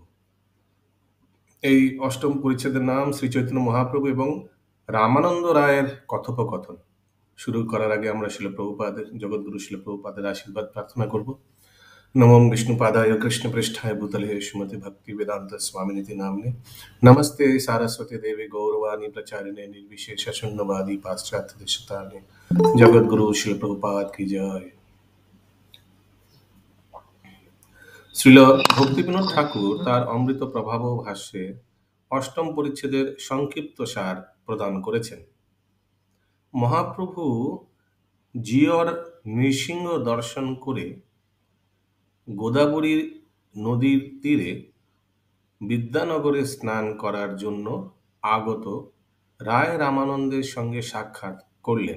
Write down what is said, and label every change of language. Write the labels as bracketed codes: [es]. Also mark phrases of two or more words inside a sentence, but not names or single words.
[bn] এই অষ্টম পরিচ্ছেদের নাম শ্রী চৈতন্য মহাপ্রভু এবং রামানন্দ রায়ের কথোপকথন। শুরু করার আগে আমরা শিল প্রভুপাদের, জগৎগুরু শিল প্রভুপাদের আশীর্বাদ প্রার্থনা করব। [sa] নমঃ বিষ্ণুপাদায় কৃষ্ণপৃষ্ঠায় ভূতলে শ্রীমতি ভক্তি বেদান্ত स्वामिनिति नाम्ने नमस्ते सारस्वती देवी गौरवाणी प्रचारिणे निर्विशेष शून्यवादी पाश्चात्य देशतारिणे जगद्गुरु श्रील प्रभुपाद [hi] की जय। [bn] শ্রীল ভক্তিবিনোদ ঠাকুর তার অমৃত প্রভাব ভাষ্যে অষ্টম পরিচ্ছেদের সংক্ষিপ্ত সার প্রদান করেছেন। মহাপ্রভু জিয়র নৃসিংহ দর্শন করে গোদাবরী নদীর তীরে বিদ্যানগরে স্নান করার জন্য আগত রায় রামানন্দের সঙ্গে সাক্ষাৎ করলেন।